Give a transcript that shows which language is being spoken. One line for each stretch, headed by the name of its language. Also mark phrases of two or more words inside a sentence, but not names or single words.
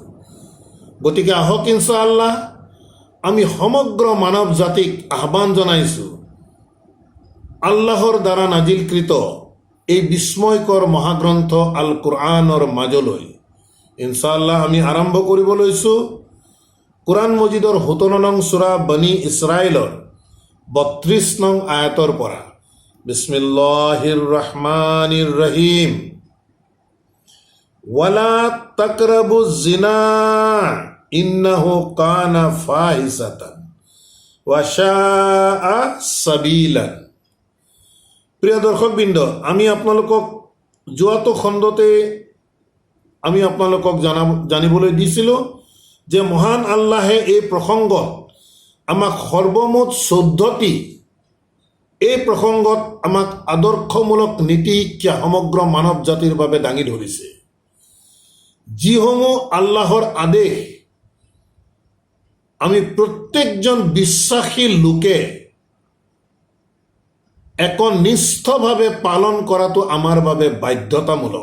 Assamese: গতিকে আহক ইনশাআল্লাহ আমি সমগ্ৰ মানৱ জাতিক আহ্বান জনাইছোঁ আল্লাহৰ দ্বাৰা নাজিলকৃত এই বিস্ময়কৰ মহাগ্ৰন্থ আল কোরআনৰ মাজলৈ। ইনশাআল্লাহ আমি আৰম্ভ কৰিব লৈছোঁ কোরআন মজিদৰ 17 নং সূৰা বনি ইছৰাইলৰ 32 নং আয়াতৰ পৰা।
Arabic: بسم الله الرحمن الرحيم. ولا تقربوا الزنا إنه كان فاحشة وساء سبيلا.
Assamese: প্ৰিয় দৰ্শকবৃন্দ, আমি আপোনালোকক যোৱাটো খণ্ডতে আমি আপোনালোকক জানিবলৈ দিছিলোঁ যে মহান আল্লাহে এই প্ৰসংগত আমাক সৰ্বমুঠ 14টি এই প্ৰসংগত আমাক আদৰ্শমূলক নীতি শিক্ষা সমগ্ৰ মানৱ জাতিৰ বাবে দাঙি ধৰিছে, যিসমূহ আল্লাহৰ আদেশ আমি প্ৰত্যেকজন বিশ্বাসী লোকে একনিষ্ঠভাৱে পালন কৰাটো আমাৰ বাবে বাধ্যতামূলক।